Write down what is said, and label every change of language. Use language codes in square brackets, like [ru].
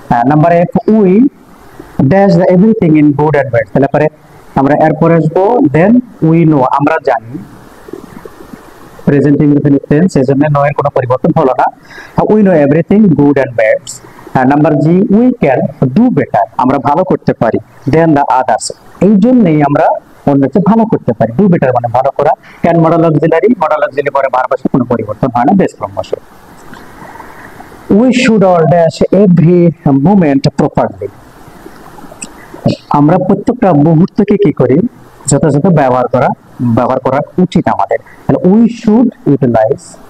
[bn] Number [en] F, we dash the everything in good and bad. [bn] তাহলে পরে আমরা এরপরে আসবো [en] then we know, [bn] আমরা জানি, প্রেজেন্ট ইনডিফিনিট টেন্স, এজন্য নো এর কোনো পরিবর্তন হলো না। [en] we know everything good and bad. [bn] Number G, [en] we can do better, [bn] আমরা ভালো করতে পারি [en] than the others, [bn] এই জন্যই আমরা অন্যের চেয়ে ভালো করতে পারি। ডু বেটার মানে ভালো করা। ক্যান মডেল অক্সিলারি পরে ভার্ব আসে, কোনো পরিবর্তন হয় না, বেস ফর্ম বসে। [en] we should all dash every moment properly. [bn] আমরা প্রত্যেকটা মুহূর্তকে কি করি, যথাযথ ব্যবহার করা উচিত আমাদের। তাহলে [en] we should utilize,